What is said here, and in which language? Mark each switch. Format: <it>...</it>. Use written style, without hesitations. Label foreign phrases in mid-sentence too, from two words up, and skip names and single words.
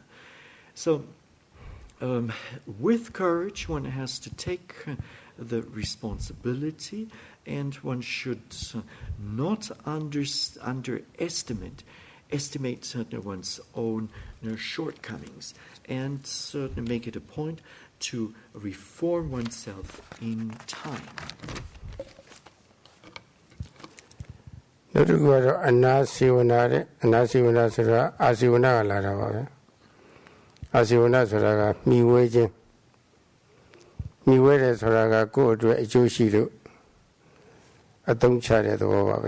<en>So, with courage, one has to take the responsibility, and one should not underestimate one's own shortcomings, and make it a point to reform oneself in time.</en> <my>နောက်တစ်ခုကတော့အနာစီဝနာဆိုတာအာစီဝနာကလာတာပါပဲအာစီဝနာဆိုတာကမှီဝဲခြင်းမှီဝဲတယ်ဆိုတာကကိုယ့်အတွက်အကျိုးရှိလို့အသုံးချတဲ့သဘောပါပဲ</my>